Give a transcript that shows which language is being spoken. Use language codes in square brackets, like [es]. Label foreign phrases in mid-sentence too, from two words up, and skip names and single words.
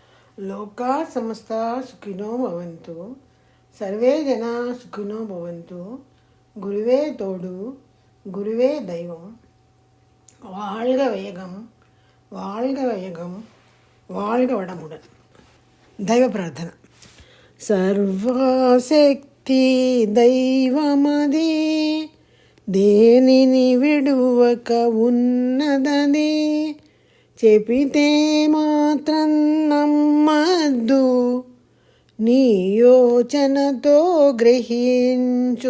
[sa] लोका समस्त सुखिनो भवन्तु, सर्वे जना सुखिनो भवन्तु. [te] గురువే తోడు, గురువే దైవం. [ta] வாழ்க வையகம், வாழ்க வையகம், வாழ்க வடமுடன். [te] దైవ ప్రార్థన. సర్వశక్తి దైవమది, దేనిని విడువక ఉన్నదది. చెప్పితే మాత్రం నమ్మద్దు, నీ యోచనతో గ్రహించు.